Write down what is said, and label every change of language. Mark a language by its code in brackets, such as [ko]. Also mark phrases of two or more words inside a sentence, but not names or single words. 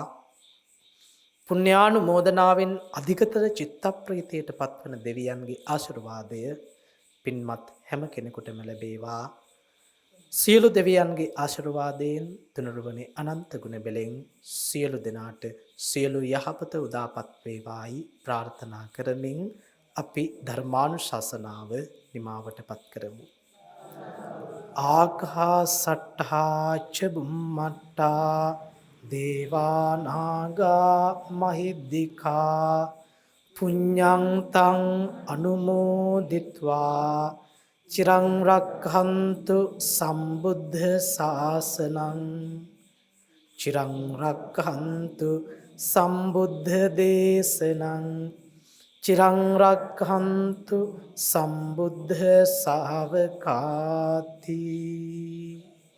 [si] පුණ්‍යානුමෝදනාවෙන් අධිකතර චිත්තප්‍රීතියට පත්වන දෙවියන්ගේ ආශිර්වාදය පින්වත් හැම කෙනෙකුටම ලැබේවා. සියලු දෙවියන්ගේ ආශිර්වාදයෙන් තුනුරුවනේ අනන්ත ගුණ බෙලෙන් සියලු දෙනාට සියලු යහපත උදාපත් වේවායි ප්‍රාර්ථනා කරමින් අපි ධර්මානුශාසනාව නිමාවට පත් කරමු. [pi] ආකාසට්ඨා ච බුම්මට්ඨා දේවා නාග මහිද්దికා පුඤ්ඤං තං අනුමෝදිත්වා චිරං රක්ඛන්තු සම්බුද්ධ ශාසනං චිරං රක්ඛන්තු සම්බුද්ධ දේශනං චිරං රක්ඛන්තු සම්බුද්ධ ශාවකාති.